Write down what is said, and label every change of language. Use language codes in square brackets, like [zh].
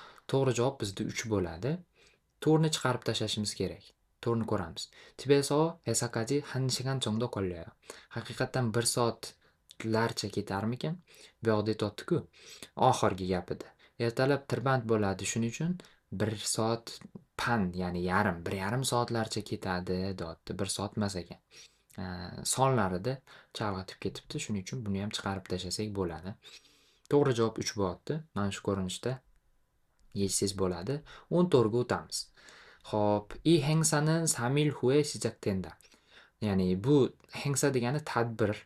[uz] To'g'ri javob bizda 3 bo'ladi. To'rni chiqarib tashlashimiz kerak. To'rni ko'ramiz. [ko] 집에서 회사까지 1시간 정도 걸려요. [uz] Haqiqatan 1 soatlarcha ketarmikan? Bu yoqda aytyapti-ku, oxirgi gapida. Ertalab tirband bo'ladi, shuning uchun 1 soat ya'ni yarim, 1,5 soatlarcha ketadi deyapti. 1 soat emas ekan. Sonlarida chalg'itib ketibdi. Shuning uchun buni ham chiqarib tashlasak bo'ladi. To'g'ri javob 3 bo'lyapti. Mana shu ko'rinishda yechsangiz bo'ladi. 14 ga o'tamiz. Xo'p, [ko] 이 행사는 3일 후에 시작된다. [uz] Ya'ni bu 행사 degani tadbir.